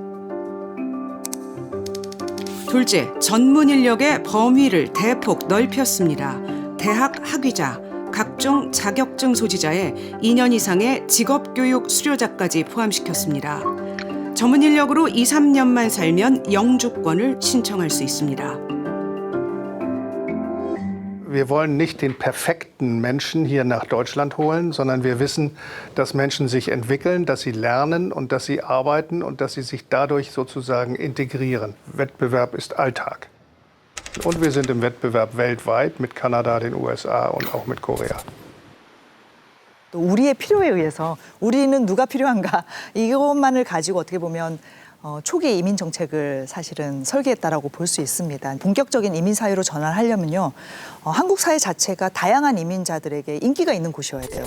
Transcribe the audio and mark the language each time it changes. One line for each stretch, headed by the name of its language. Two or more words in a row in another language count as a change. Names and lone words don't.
Korean: 둘째, 전문 인력의 범위를 대폭 넓혔습니다. 대학 학위자, 각종 자격증 소지자의 2년 이상의 직업교육 수료자까지 포함시켰습니다. 전문 인력으로 2, 3년만 살면 영주권을 신청할 수 있습니다.
German: Wir wollen nicht den perfekten Menschen hier nach Deutschland holen, sondern wir wissen, dass Menschen sich entwickeln, dass sie lernen und dass sie arbeiten und dass sie sich dadurch sozusagen integrieren. Wettbewerb ist Alltag. Und wir sind im Wettbewerb weltweit mit Kanada, den USA und auch mit Korea.
Korean: 또 우리의 필요에 의해서 우리는 누가 필요한가 이것만을 가지고 어떻게 보면 초기 이민 정책을 사실은 설계했다라고 볼 수 있습니다. 본격적인 이민 사회로 전환하려면요, 한국 사회 자체가 다양한 이민자들에게 인기가 있는 곳이어야 돼요.